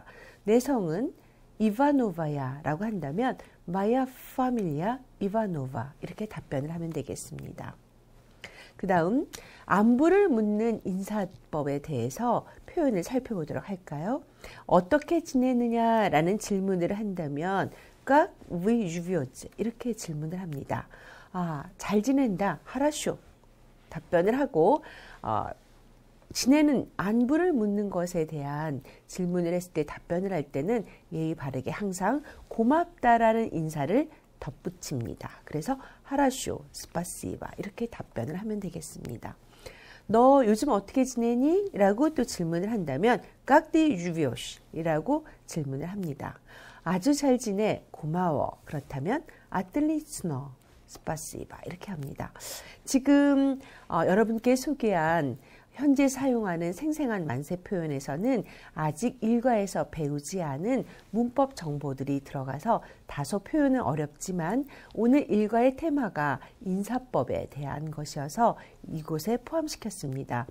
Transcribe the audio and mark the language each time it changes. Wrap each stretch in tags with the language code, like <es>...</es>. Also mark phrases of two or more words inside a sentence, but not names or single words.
<ko>내 성은 이바노바야 라고 한다면</ko> <ru>моя фамилия Иванова</ru> <ko>이렇게 답변을 하면 되겠습니다. 그 다음 안부를 묻는 인사법에 대해서 표현을 살펴보도록 할까요? 어떻게 지내느냐라는 질문을 한다면</ko> <ru>как вы живете?</ru> <ko>이렇게 질문을 합니다. 아, 잘 지낸다. 하라쇼. 답변을 하고 지내는 안부를 묻는 것에 대한 질문을 했을 때 답변을 할 때는 예의 바르게 항상 고맙다라는 인사를 덧붙입니다. 그래서</ko> <ru>хорошо, спасибо</ru> <ko>이렇게 답변을 하면 되겠습니다. 너 요즘 어떻게 지내니? 라고 또 질문을 한다면</ko> <ru>как ты живешь?</ru> <ko>이라고 질문을 합니다. 아주 잘 지내, 고마워. 그렇다면</ko> <ru>отлично, спасибо</ru> <ko>이렇게 합니다. 지금 여러분께 소개한 현재 사용하는 생생한 만세 표현에서는 아직 일과에서 배우지 않은 문법 정보들이 들어가서 다소 표현은 어렵지만 오늘 일과의 테마가 인사법에 대한 것이어서 이곳에 포함시켰습니다.</ko>